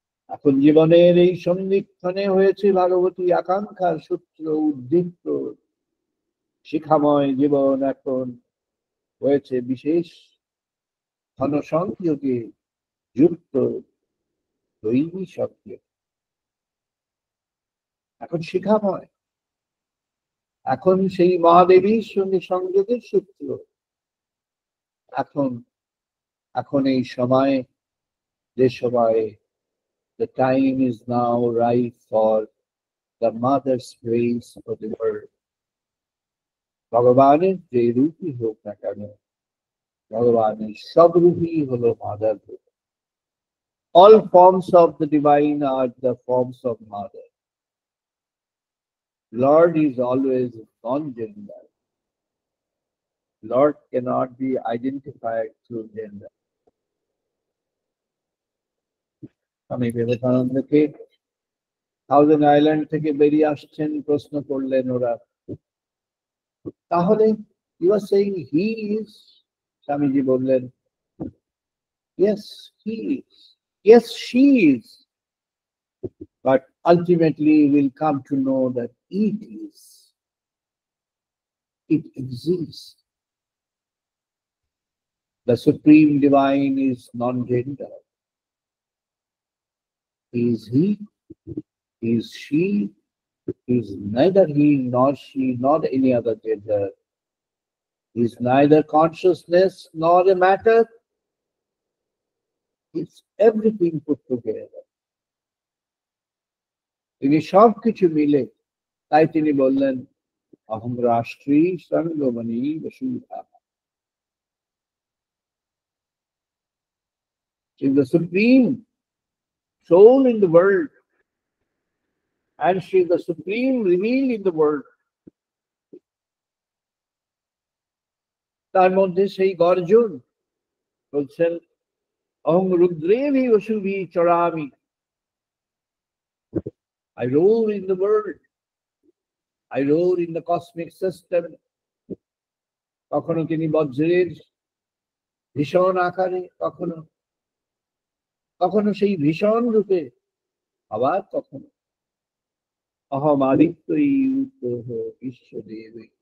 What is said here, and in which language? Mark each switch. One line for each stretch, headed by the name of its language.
Bangla: এখন জীবনের এই সন্ধিক্ষণে হয়েছে ভাগবতী আকাঙ্ক্ষার সূত্র উদ্দীপ্ত, শিখাময় জীবন এখন হয়েছে বিশেষ ঘনসংযোগে যুক্ত দৈবী শক্তি। এখন শিখাময়, এখন সেই মহাদেবীর সঙ্গে সংযোগের সূত্র। এখন এই সময়, যে সময়ে
English: the time is now right for the mother's grace for the world.
Bangla: ভগবানের যে রূপই হোক না কেন, ভগবানের সব রূপই হলো মাদার রূপ।
English: All forms of the divine are the forms of mother. Lord is always non-gender. Lord cannot be identified through gender.
Bangla: আমি বিবেকানন্দকে থাউজেন্ড আইল্যান্ড থেকে বেরিয়ে আসছেন, প্রশ্ন করলেন ওরা, তাহলে
English: you are saying he is?
Bangla: Swamiji বললেন,
English: yes he is, yes she is, but ultimately we'll come to know that it is, it exists. The supreme divine is non-gender. Is he, is she, is neither he nor she nor any other gender, is neither consciousness nor a matter. It's everything put together.
Bangla: তিনি সব কিছু মিলে, তাই তিনি বললেন,
Sanskrit: অহং রাষ্ট্রী সঙ্গমণি Basudha.
English: She is the supreme soul in the world, and she is the supreme revealed in the world.
Bangla: তার মধ্যে সেই গর্জন বলছেন,
Sanskrit: অহং রুদ্রেভি বসুভি চরামি।
English: I roar in the world, I roar in the cosmic system.
Bangla: কখনো তিনি বজ্রের ভীষণ আকারে, কখনো কখনো সেই ভীষণ রূপে, আবার কখনো
Sanskrit: অহম আদিত্যই উত্তহ বিশ্বদেব।